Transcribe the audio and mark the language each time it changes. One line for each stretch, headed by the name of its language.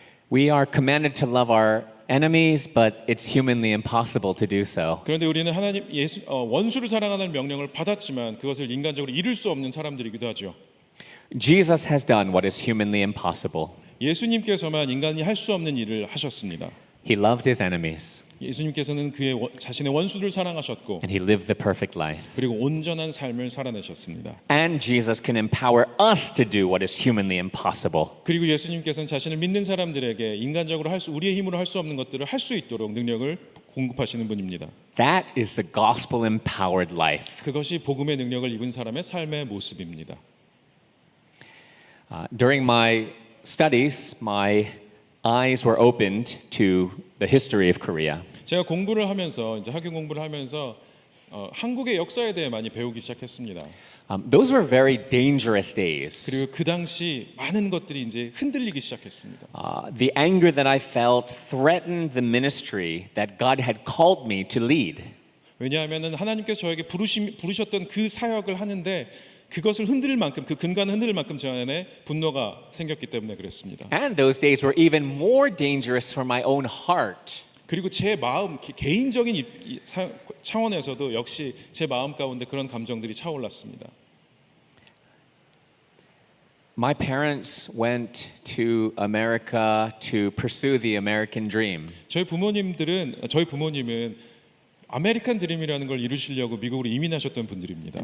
English: We are commanded to love our enemies, but it's humanly impossible to do so.
Korean: 그런데 우리는 하나님 원수를 사랑하는 명령을 받았지만 그것을 인간적으로 이룰 수 없는 사람들이기도 하죠.
English: Jesus has done what is humanly impossible.
Korean: 예수님께서만 인간이 할 수 없는 일을 하셨습니다.
English: He loved his enemies,
Korean: 예수님께서는 자신의 원수를 사랑하셨고
English: and he lived the perfect life.
Korean: 그리고 온전한 삶을 살아내셨습니다.
English: And Jesus can empower us to do what is humanly impossible.
Korean: 그리고 예수님께서는 자신을 믿는 사람들에게 인간적으로 우리의 힘으로 할 수 없는 것들을 할 수 있도록 능력을 공급하시는 분입니다.
English: That is the gospel empowered life.
Korean: 그것이 복음의 능력을 입은 사람의 삶의 모습입니다.
English: During my studies, my eyes were opened to the history of Korea.
Korean: 제가 공부를 하면서 이제 학교 공부를 하면서 한국의 역사에 대해 많이 배우기 시작했습니다.
English: Those were very dangerous days.
Korean: 그리고 그 당시 많은 것들이 이제 흔들리기 시작했습니다.
English: The anger that I felt threatened the ministry that God had called me to lead.
Korean: 왜냐하면은 하나님께서 저에게 부르셨던 그 사역을 하는데 그것을 흔들 만큼 그 근간을 흔들 만큼 제 안에 분노가 생겼기 때문에 그랬습니다.
English: And those days were even more dangerous for my own heart.
Korean: 그리고 제 마음 개인적인 차원에서도 역시 제 마음 가운데 그런 감정들이 차올랐습니다.
English: My parents went to America to pursue the American dream.
Korean: 저희 부모님은 아메리칸 드림이라는 걸 이루시려고 미국으로 이민하셨던 분들입니다.